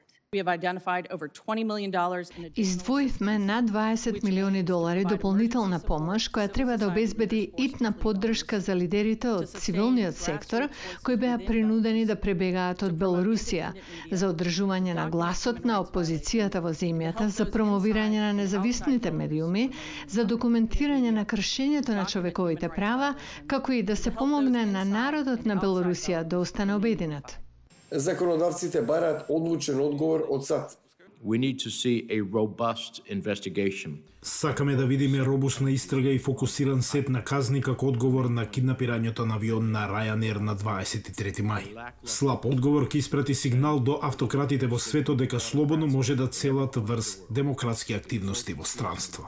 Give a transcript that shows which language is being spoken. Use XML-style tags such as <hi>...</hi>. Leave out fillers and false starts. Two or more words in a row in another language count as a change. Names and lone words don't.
<mk>Издвоивме над 20 милиони долари дополнителна помош која треба да обезбеди итна поддршка за лидерите од цивилниот сектор кои беа принудени да пребегаат од Белорусија за одржување на гласот на опозицијата во земјата, за промовирање на независните медиуми, за документирање на кршењето на човековите права, како и да се помогне на народот на Белорусија да остане обединет. Законодавците бараат одлучен одговор од САД.</mk> <en>We need to see a robust investigation.</en> <mk>Сакаме да видиме робусна истрага и фокусиран сет на казни како одговор на киднапирањето на авион на Ryanair на 23 мај. Слаб одговор ќе испрати сигнал до автократите во светот дека слободно може да целат врз демократски активности во странство.</mk>